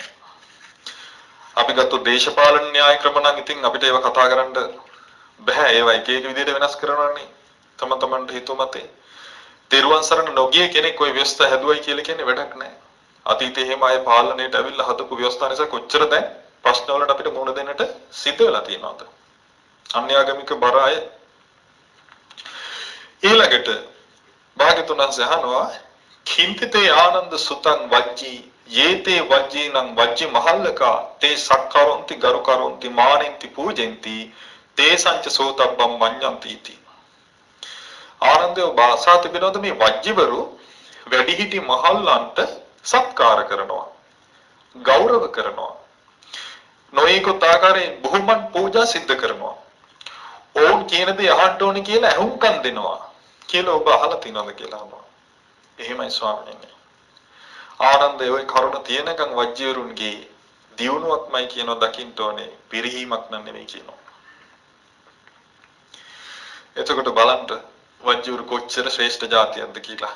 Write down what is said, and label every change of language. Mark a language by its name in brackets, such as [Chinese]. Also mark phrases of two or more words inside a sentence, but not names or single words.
[Sinhala] අපි ගත්ත දේශපාලන න්‍යාය ක්‍රම නම් ඉතින් අපිට ඒව කතා කරන්න බෑ ඒවා එක එක විදිහට වෙනස් කරනවානේ තම තමන්ට හිතුව මතේ තෙරුවන් සරණ නොගිය කෙනෙක් ওই ව්‍යවස්ථා හැදුවයි කියලා කියන්නේ වැඩක් නැහැ අතීතේ එහෙම අය පාලනයට ඇවිල්ලා හදපු ව්‍යවස්ථා නිසා කොච්චර දැන් ප්‍රශ්න වලට අපිට මුහුණ දෙන්නට සිද්ධ වෙලා තියෙනවද අන්‍යාගමික බර අය ඊළඟට භාග්‍යතුන් වහන්සේ අහනවා [Pali] කිංතිතේ ආනන්ද සුතං වජ්ජී යේතේ වජ්ජීනං වජ්ජි මහල්ලකා තේ සක්කරොන්ති ගරුකරොන්ති මානෙන්ති පූජෙන්ති තේ සංච සෝතබ්බම් මඤ්ඤන්ති इति [Sinhala] ආනන්දව භාෂා තිබෙනවද මේ වජ්ජිවරු වැඩිහිටි මහල්ලන්ට සත්කාර කරනවා ගෞරව කරනවා නොයෙකුත් ආකාරයෙන් බොහොමන් පූජා සිද්ධ කරනවා ඕන් කියන දේ අහන්න ඕනේ කියලා අහුම්කම් දෙනවා කියලා ඔබ අහලා තියෙනවද කියලා අහනවා එහෙමයි ස්වාමීනි ආනන්දේ ওই කරුණ තියෙනකන් වජ්ජිවරුන්ගේ දියුණුවක්මයි කියනවා දකින්න ඕනේ පිරිහීමක් නෙමෙයි කියනවා එතකොට බලන්න වජ්ජුරු කොච්චර ශ්‍රේෂ්ඨ જાතියක්ද කියලා.